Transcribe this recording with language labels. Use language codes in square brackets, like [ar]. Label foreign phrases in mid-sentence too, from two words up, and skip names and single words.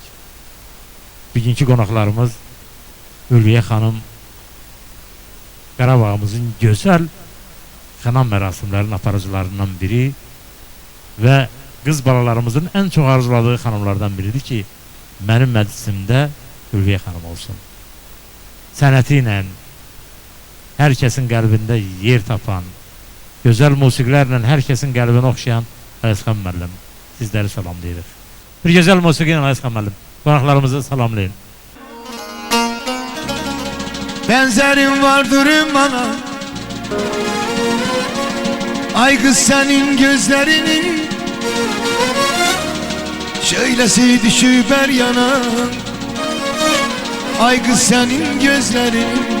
[az] Bugünkü qonaqlarımız Ülviyə xanım Qarabağımızın gözəl xanam mərasimlərinin aparıcılarından biri və qız balalarımızın ən çox arzuladığı xanımlardan biridir ki, mənim məclisimdə Ülviyə xanım olsun. Sənəti ilə hər kəsin qəlbində yer tapan, gözəl musiqilərlə hər kəsin qəlbini oxşayan Ayazxan müəllim, sizləri salamlayırıq. Bir gözəl musiqi ilə Ayazxan müəllim, qonaqlarımızı salamlayın. [tr] Benzerin vardır bana, ay kız senin gözlerinin, şöylesi düşüver yana, ay kız senin gözlerinin.